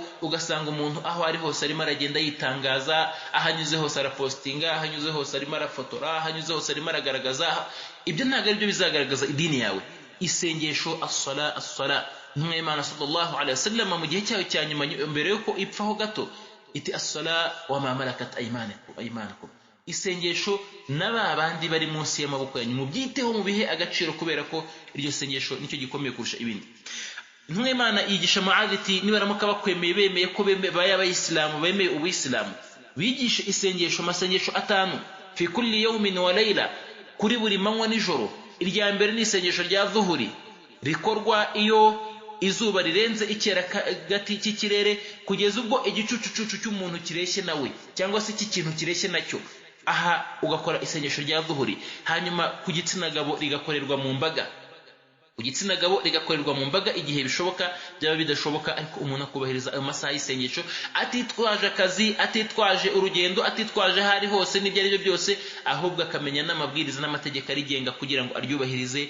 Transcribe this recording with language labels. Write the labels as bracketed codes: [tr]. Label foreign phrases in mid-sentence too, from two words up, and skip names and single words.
[rw] Ugasanga umuntu aho ari hose arimo aragenda yitangaza, ahanyuze hose arapostinga, ahanyuze hose arimo arafotora, ahanyuze hose arimo aragaragaza. Ibyo ntabwo ari byo bizagaragaza idini yawe. Isengesho as-sala Intumwa y'Imana [ar] صلى الله عليه وسلم [rw] mu gihe cyayo cya nyuma mbere yuko ipfaho gato iti [ar] الصلاة وما ملكت أيمانكم. [rw] Isengesho n'aba bandi bari munsi y'amaboko yanyu mubyiteho mu bihe agaciro, kubera ko iryo sengesho nicyo gikomeye kurusha ibindi. Intumwa y'Imana yigisha Muadh iti nibaramuka bakwemeye bemeye ko baye abayisilamu, bemeye ubuyisilamu, bigishe isengesho amasengesho 5 [ar] في كل يوم وليلة, [rw] kuri buri manywa nijoro. Irya mbere ni isengesho rya dhuhuri rikorwa iyo izuba rirenze ikera gati cy'ikirere kugeza ubwo igicucucucu cy'umuntu kireshye nawe cyangwa se cy'ikintu kireshye nacyo. Aha ugakora isengesho rya dhuhuri. Hanyuma ku gitsina gabo rigakorerwa mu mbaga, ku gitsina gabo rigakorerwa mu mbaga igihe bishoboka, byaba bidashoboka ariko umuntu akubahiriza ayo masaha y'isengesho, atitwaje akazi, atitwaje urugendo, atitwaje ahari hose n'ibyo ari byo byose, ahubwo akamenya n'amabwiriza n'amategeko arigenga kugira ngo aryubahirize.